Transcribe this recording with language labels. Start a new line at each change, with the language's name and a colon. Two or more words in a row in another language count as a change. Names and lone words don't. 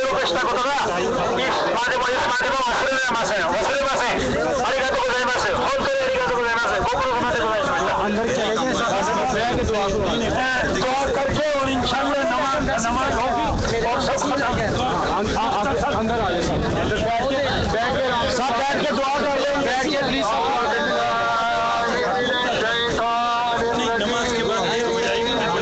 Japanese: したことが、まあでも忘れられません。忘れません。ありがとうございます。本当にありがとうございます。ご苦労様でございました。
Hindi: अंदर चले गए दुआ करके और इंशाअल्लाह नमाज होगी और सब कुछ अंदर आ जाए सब बैठ के दुआ कर लें बैठ के प्लीज नमाज के बाद हो जाएगी